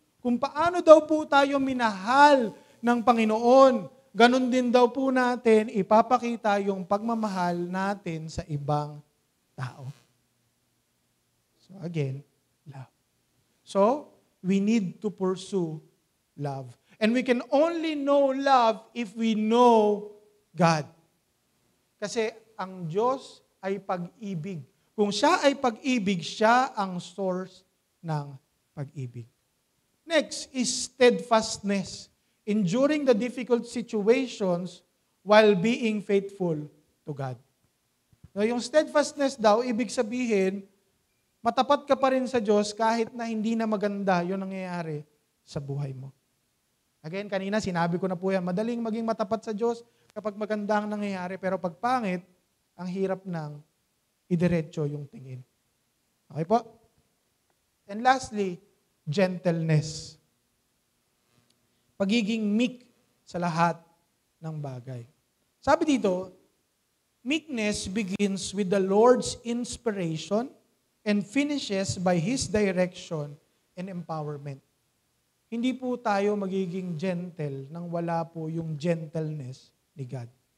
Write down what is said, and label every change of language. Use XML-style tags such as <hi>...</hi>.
<tl>Kung paano daw po tayo minahal ng Panginoon, ganun din daw po natin ipapakita yung pagmamahal natin sa ibang tao.</tl> <en>So again, love. So, we need to pursue love. And we can only know love if we know God.</en> <tl>Kasi ang Diyos ay pag-ibig. Kung siya ay pag-ibig, siya ang source ng pag-ibig.</tl> <en>Next is steadfastness. Enduring the difficult situations while being faithful to God.</en> <tl>So, yung steadfastness daw, ibig sabihin, matapat ka pa rin sa Diyos kahit na hindi na maganda yung nangyayari sa buhay mo. Again, kanina sinabi ko na po yan, madaling maging matapat sa Diyos kapag maganda ang nangyayari, pero pag pangit, ang hirap ng idiretso yung tingin. Okay po?</tl> <en>And lastly, gentleness.</en> <tl>Pagiging meek sa lahat ng bagay. Sabi dito,</tl> <en>meekness begins with the Lord's inspiration and finishes by His direction and empowerment.</en> <tl>Hindi po tayo magiging gentle nang wala po yung gentleness ni God.</tl>